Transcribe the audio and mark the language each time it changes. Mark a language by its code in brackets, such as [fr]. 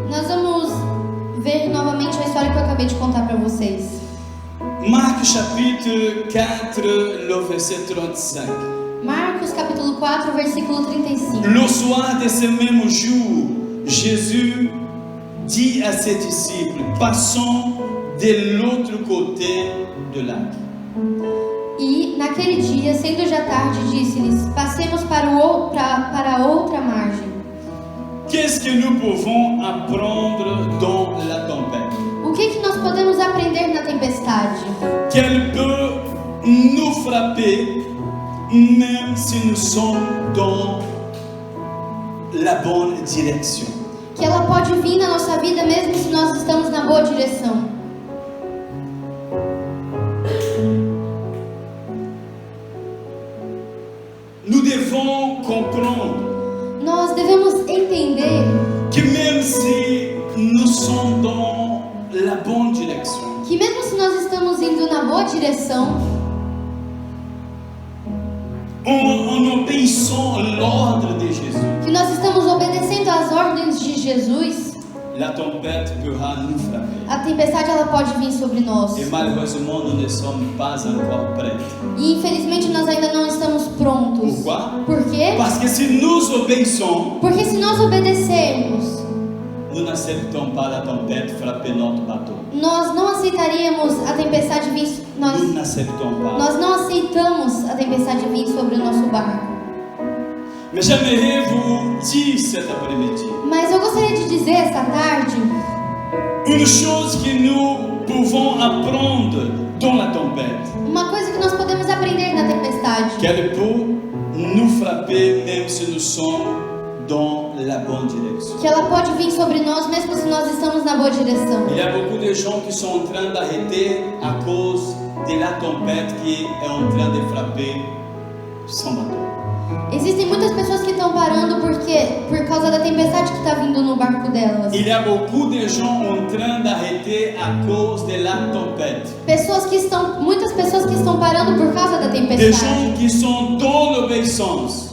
[pt] Nós vamos ver novamente a história que eu acabei de contar para vocês. [fr] Marc chapitre 4, le verset 35. [pt] Marcos capítulo 4, versículo 35. [fr] Le soir de ce même jour, Jésus dit à ses disciples, passons de l'autre côté du lac. [pt] E naquele dia, sendo já tarde, disse-lhes: passemos para a outra margem. [fr] Qu'est-ce que nous pouvons apprendre dans la tempête? [pt] O que nós podemos aprender na tempestade? [fr] Qu'elle peut nous frapper même si nous sommes dans la bonne direction. [pt] Que ela pode vir na nossa vida mesmo se nós estamos na boa direção. [fr] Nous devons comprendre [pt] Nós devemos entender [fr] que même si nous sommes dans la bonne direction, [pt] que mesmo se nós estamos indo na boa direção, [fr] en obéissant à l'ordre de Jésus, [pt] que nós estamos obedecendo às ordens de Jesus, [fr] la tempête pourra nous frapper. [pt] a tempestade ela pode vir sobre nós. [fr] Et malheureusement, nous ne sommes pas encore prêts. [pt] E infelizmente nós ainda não estamos prontos. [fr] Pourquoi? [pt] Por quê? [fr] Parce que si nous obéissons, [pt] Porque se nós obedecermos, [fr] nous n'acceptons pas la tempête frapper notre bateau. [pt] nós não aceitaríamos a tempestade tempestade vir, [fr] nous n'acceptons pas. [pt] nós não aceitamos a tempestade vir sobre o nosso barco. [fr] Mais j'aimerais vous dire cet après-midi [pt] Mas eu gostaria de dizer essa tarde [fr] une chose que nous pouvons apprendre dans la tempête, [pt] uma coisa que nós podemos aprender na tempestade. [fr] qu'elle peut nous frapper même si nous sommes dans la bonne direction. [pt] Que ela pode vir sobre nós mesmo se nós estamos na boa direção. [fr] Il y a beaucoup de gens qui sont en train d'arrêter à cause de la tempête qui est en train de frapper son bateau. [pt] Existem muitas pessoas que estão parando por causa da tempestade que está vindo no barco delas. [fr] Il y a beaucoup de gens en train d'arrêter à cause de la tempête. [pt] Muitas pessoas que estão parando por causa da [fr] Des [pt] tempestade. [fr] gens qui sont dans l'obéissance,